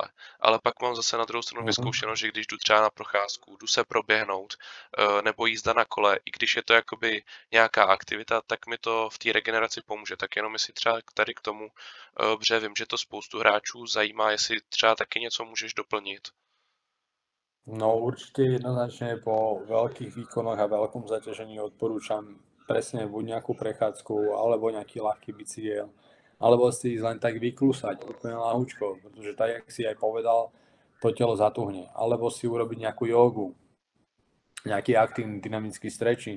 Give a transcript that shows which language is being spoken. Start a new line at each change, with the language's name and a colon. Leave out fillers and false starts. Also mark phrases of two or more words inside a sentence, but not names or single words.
Czech: Ale pak mám zase na druhou stranu vyzkoušeno, že když jdu třeba na procházku, jdu se proběhnout, nebo jízda na kole, i když je to jakoby nějaká aktivita, tak mi to v té regeneraci pomůže. Tak jenom jestli třeba tady k tomu, protože vím, že to spoustu hráčů zajímá, jestli třeba taky něco můžeš doplnit.
Slovak: No určite jednoznačne po veľkých výkonoch a veľkom zaťažení odporúčam presne buď nejakú prechádzku, alebo nejaký ľahký bicykel, alebo si len tak vyklúsať úplne ľahúčko, pretože tak, jak si aj povedal, to telo zatuhne. Alebo si urobiť nejakú jogu, nejaký aktívny dynamický stretching.